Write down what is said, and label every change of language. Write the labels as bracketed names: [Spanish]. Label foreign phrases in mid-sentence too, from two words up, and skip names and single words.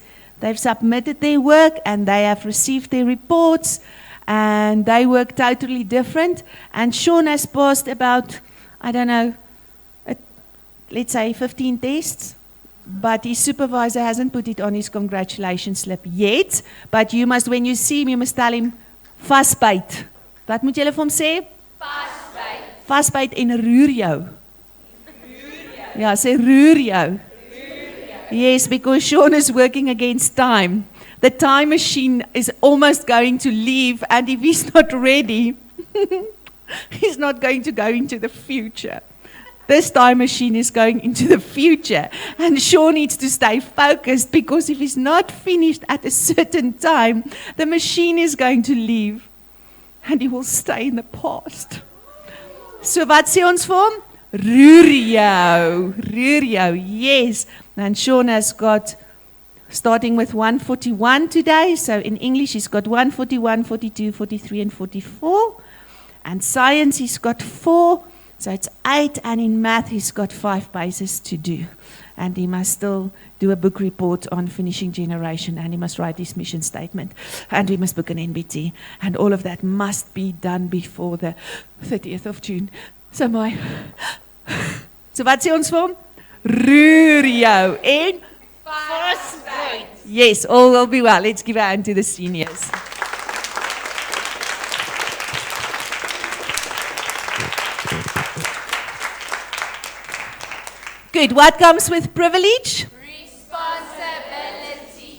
[English] They've submitted their work and they have received their reports and they work totally different. And Sean has passed about, I don't know, let's say 15 tests. But his supervisor hasn't put it on his congratulations slip yet. But you must, when you see him, you must tell him, [Afrikaans] vasbyt. Wat moet julle vir hom sê? Vasbyt. Vasbyt en roer jou. Ja, sê roer jou. [English] Yes, because Sean is working against time. The time machine is almost going to leave, and if he's not ready, he's not going to go into the future. This time machine is going into the future. And Sean needs to stay focused because if he's not finished at a certain time, the machine is going to leave. And he will stay in the past. [Afrikaans] So wat sê ons vir hom? Roer jou. Roer jou, [English] yes. And Sean has got, starting with 141 today. So in English he's got 141, 42, 43 and 44. And science he's got 4. So it's 8, and in math he's got 5 pages to do. And he must still do a book report on finishing generation, and he must write his mission statement, and we must book an NBT. And all of that must be done before the 30th of June. So wat sê ons vir hom? [Afrikaans] Roer jou en Vasbyt. [English] yes, all will be well. Let's give a hand to the seniors. Good. What comes with privilege? Responsibility.